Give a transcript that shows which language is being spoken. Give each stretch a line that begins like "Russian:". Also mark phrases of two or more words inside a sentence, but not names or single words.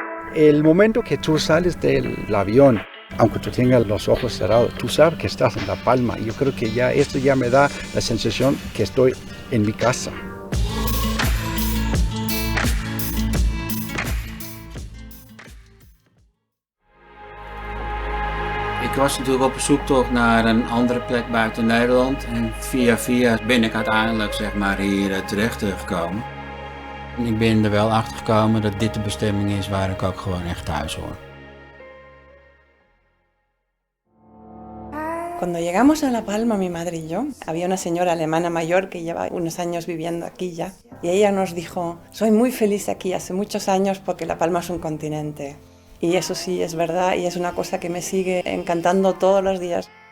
Spanish: El momento que tú sales del avión, aunque tú tengas los ojos cerrados, tú sabes que estás en La Palma. Y yo creo que ya esto ya me da la sensación que estoy en mi casa.
Dutch: Ik was natuurlijk op zoektocht naar een andere plek buiten Nederland. En via ben ik uiteindelijk zeg maar hier terecht gekomen. En ik ben er wel achter gekomen dat dit de bestemming is waar ik ook gewoon echt thuis hoor.
Spanish: Cuando llegamos a La Palma, mi madre y yo, había una señora alemana mayor que lleva unos años viviendo aquí ya, y ella nos dijo, soy muy feliz aquí hace muchos años porque La Palma es un continente. Y eso sí es verdad y es una cosa que me sigue encantando todos los días.